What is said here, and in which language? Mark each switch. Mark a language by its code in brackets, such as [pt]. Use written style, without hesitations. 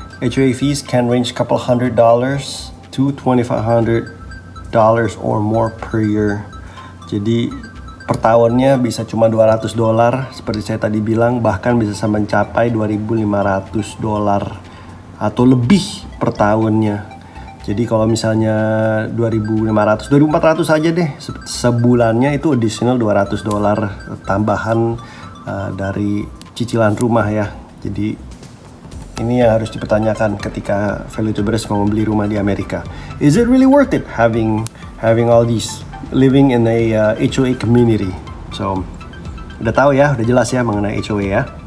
[en] HOA fees can range couple $100 to $2,500 or more per year. [id] Jadi per tahunnya bisa cuma $200 seperti saya tadi bilang, bahkan bisa sampai mencapai $2.500 atau lebih per tahunnya. Jadi kalau misalnya 2.500, 2.400 aja deh sebulannya, itu additional $200 tambahan dari cicilan rumah ya. Jadi ini yang harus dipertanyakan ketika value tubers mau membeli rumah di Amerika. [en] Is it really worth it having all these, living in a HOA community? [id] So udah tahu ya, udah jelas ya mengenai HOA ya.